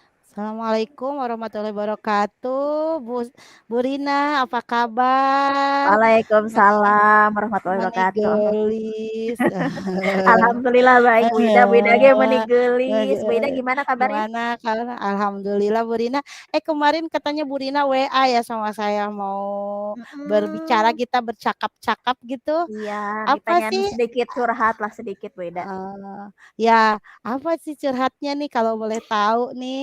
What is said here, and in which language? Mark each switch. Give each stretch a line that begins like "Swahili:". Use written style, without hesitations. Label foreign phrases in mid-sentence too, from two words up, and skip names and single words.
Arabic: السلام عليكم ورحمة الله وبركاته.
Indonesian: Bu Rina, apa kabar? Ma
Arabic: وعليكم السلام ورحمة الله
Sundanese: mani
Arabic: وبركاته.
Sundanese: gelis.
Indonesian: Alhamdulillah baik Bu Ida. Bu Ida
Sundanese: ge meuni
Indonesian: Lagi, geulis. Bu Ida gimana kabarnya? gimana kalau alhamdulillah Bu Rina. Kemarin katanya Bu Rina WA ya sama saya mau berbicara Mhm. kita bercakap-cakap gitu. Iya, nih Apa pengen sih? sedikit curhat lah sedikit Bu Ida. Ya, apa sih curhatnya nih kalau boleh tahu nih?